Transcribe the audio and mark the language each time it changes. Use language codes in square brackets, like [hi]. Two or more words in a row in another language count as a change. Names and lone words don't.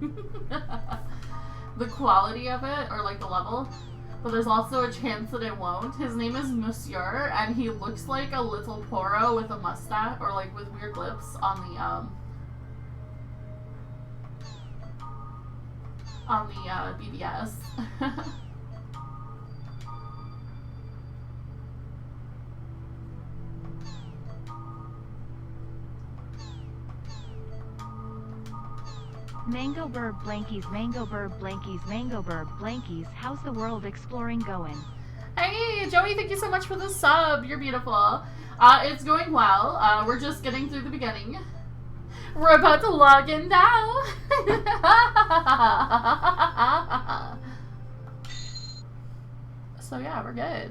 [en] The quality of it, or, like, the level. But there's also a chance that it won't. His name is Monsieur, and he looks like a little Poro with a mustache, or, like, with weird lips on the BBS. Mango Burb Blankies, Mango Burb Blankies, Mango Burb Blankies, how's the world exploring going? Hey, Joey, thank you so much for the sub. You're beautiful. It's going well. We're just getting through the beginning. We're about to log in now. So yeah, we're good.